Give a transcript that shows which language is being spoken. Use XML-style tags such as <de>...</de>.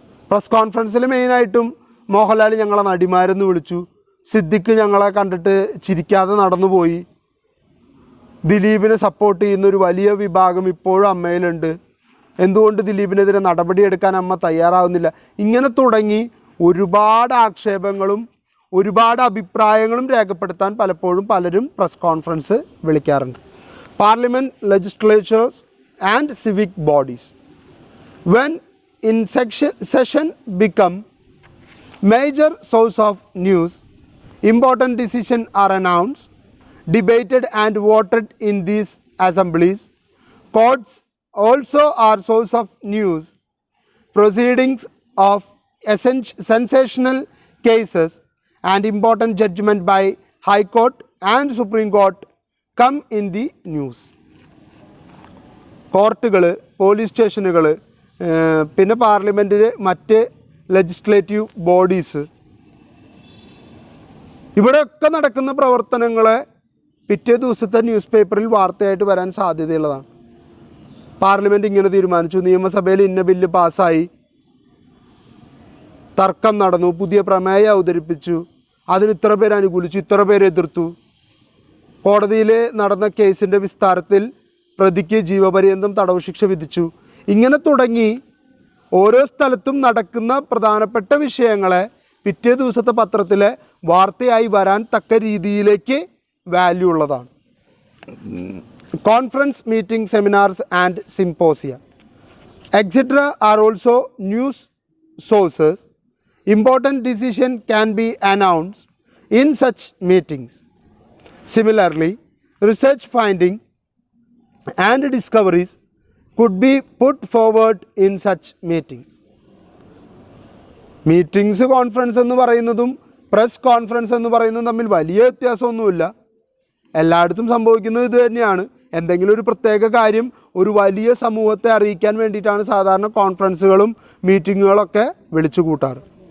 <ml>Press കോൺഫറൻസിൽ മെയിനായിട്ടും മോഹൻലാൽ ഞങ്ങളെ നടിമാരെന്ന് വിളിച്ചു, സിദ്ദിഖ് ഞങ്ങളെ കണ്ടിട്ട് ചിരിക്കാതെ നടന്നുപോയി, ദിലീപിനെ സപ്പോർട്ട് ചെയ്യുന്നൊരു വലിയ വിഭാഗം ഇപ്പോഴും അമ്മയിലുണ്ട്, എന്തുകൊണ്ട് ദിലീപിനെതിരെ നടപടിയെടുക്കാൻ അമ്മ തയ്യാറാവുന്നില്ല, ഇങ്ങനെ തുടങ്ങി ഒരുപാട് ആക്ഷേപങ്ങളും ഒരുപാട് അഭിപ്രായങ്ങളും രേഖപ്പെടുത്താൻ പലപ്പോഴും പലരും പ്രസ് കോൺഫറൻസ് വിളിക്കാറുണ്ട്.</ml> <en>Parliament, legislatures and civic bodies when in session become major source of news. Important decisions are announced, debated and voted in these assemblies. Courts also are source of news. Proceedings of sensational cases and important judgment by High Court and Supreme Court come in the news.</en> <ml>കോർട്ടുകൾ, police സ്റ്റേഷനുകൾ, പിന്നെ പാർലമെൻറ്റിൽ മറ്റ് legislative bodies, ഇവിടെയൊക്കെ നടക്കുന്ന പ്രവർത്തനങ്ങളെ പിറ്റേ ദിവസത്തെ news പേപ്പറിൽ വാർത്തയായിട്ട് വരാൻ സാധ്യതയുള്ളതാണ്. പാർലമെൻറ്റ് ഇങ്ങനെ തീരുമാനിച്ചു, നിയമസഭയിൽ ഇന്ന ബില്ല് പാസ്സായി, തർക്കം നടന്നു, പുതിയ പ്രമേയം അവതരിപ്പിച്ചു, അതിന് ഇത്ര പേര് അനുകൂലിച്ചു, ഇത്ര പേര് എതിർത്തു, കോടതിയിൽ നടന്ന കേസിൻ്റെ വിസ്താരത്തിൽ പ്രതിക്ക് ജീവപര്യന്തം തടവ് ശിക്ഷ വിധിച്ചു. ഇങ്ങനെ തുടങ്ങി ഓരോ സ്ഥലത്തും നടക്കുന്ന പ്രധാനപ്പെട്ട വിഷയങ്ങളെ പിറ്റേ ദിവസത്തെ പത്രത്തിലെ വാർത്തയായി വരാൻ തക്ക രീതിയിലേക്ക് വാല്യൂ ഉള്ളതാണ്.</ml> <en>Conference, meeting, seminars and symposia etcetera are also news sources. Important decision can be announced in such meetings. Similarly research finding and discoveries could be put forward in such meetings.</en> <ml>Meetings, conference എന്ന് പറയുന്നതും press conference എന്ന് പറയുന്നതും തമ്മിൽ വലിയ വ്യത്യാസമൊന്നുമില്ല. എല്ലായിടത്തും സംഭവിക്കുന്നത് ഇത് തന്നെയാണ്. എന്തെങ്കിലും ഒരു പ്രത്യേക കാര്യം ഒരു വലിയ സമൂഹത്തെ അറിയിക്കാൻ വേണ്ടിയിട്ടാണ് സാധാരണ കോൺഫറൻസുകളും മീറ്റിങ്ങുകളൊക്കെ വിളിച്ചു കൂട്ടാറ്.</ml>